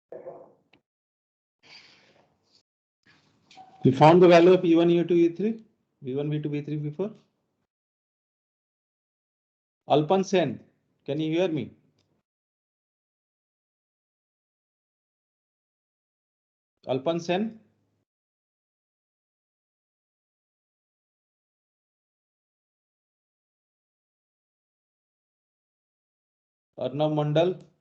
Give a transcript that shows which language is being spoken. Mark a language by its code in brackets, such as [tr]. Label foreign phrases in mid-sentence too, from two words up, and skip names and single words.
[en] We found the value of e1, e2, e3. V1, V2, V3, V4? Alpan Sen, can you hear me? Alpan Sen? Arnav Mandal?